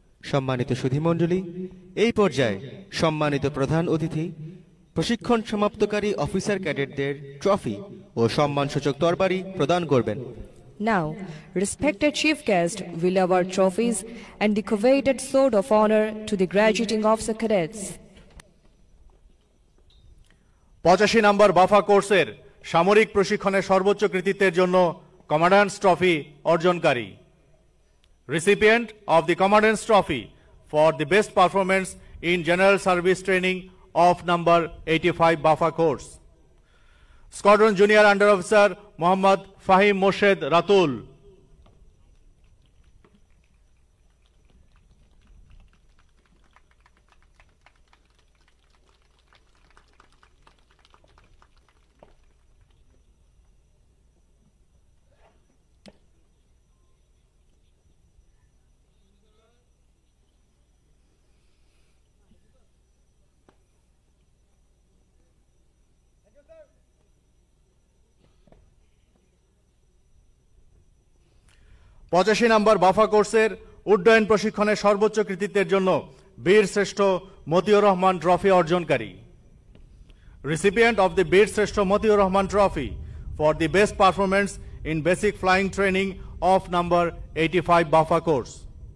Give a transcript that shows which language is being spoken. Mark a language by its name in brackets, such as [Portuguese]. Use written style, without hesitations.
[Bangla] সম্মানিত সুধীমণ্ডলী, এই পর্যায়ে সম্মানিত প্রধান অতিথি প্রশিক্ষণ সমাপ্তকারী অফিসার ক্যাডেটদের ট্রফি ও সম্মানসূচক তরবারি প্রদান করবেন। [English] Now, respected chief guest will award trophies and the coveted sword of honor to the graduating officer cadets. [Bangla] 85 নম্বর বাফা কোর্সের সামরিক প্রশিক্ষণে সর্বোচ্চ কৃতিত্বের জন্য কমান্ড্যান্টস trophy অর্জনকারী। [English] Recipient of the Commandant's Trophy for the best performance in General Service Training of number 85 Bafa course. Squadron Junior Under Officer Muhammad Fahim Moshed Ratul. [Bangla] পঁচাশি নম্বর বাফা কোর্সের উড্ডয়ন প্রশিক্ষণে সর্বোচ্চ কৃতিত্বের জন্য বীর শ্রেষ্ঠ Motiur Rahman trophy অর্জনকারী। [English] Recipient of the Bir Sreshtho Motiur Rahman trophy for the best performance in basic flying training of number 85 BAFA course.